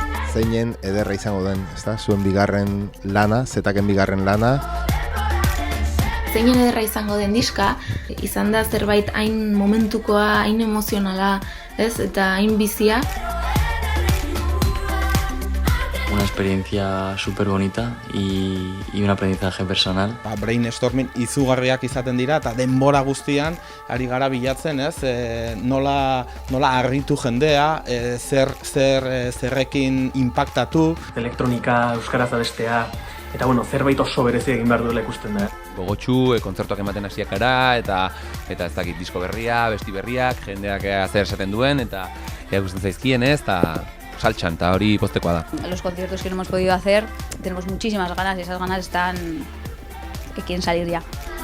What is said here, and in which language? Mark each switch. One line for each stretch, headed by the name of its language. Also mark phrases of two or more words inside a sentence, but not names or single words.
Basque: zeinen ederra izango den, ezta? Zuen bigarren lana, Zetaken bigarren lana. Zeinen ederra izango den diska, izan da zerbait hain momentukoa, hain emozionala, ez? Eta hain bizia.
Spanish: Una experiencia súper bonita y un aprendizaje personal.
Basque: Brainstorming izugarriak izaten dira eta denbora guztian ari gara bilatzen, ez? Nola harritu jendea, zerrekin inpaktatu. Elektronika euskaraz abestea eta zerbait oso berezi egin behar duela ikusten da. Gogotsu, kontzertuak ematen hasiak gara eta ez dakit disko berria, besti berriak, jendeak zer esaten duen eta ikusten zaizkien, ez? Saltxan, eta hori poztekoa da.
Spanish: Los conciertos que no hemos podido hacer, tenemos muchísimas ganas y esas ganas están que quieren salir ya.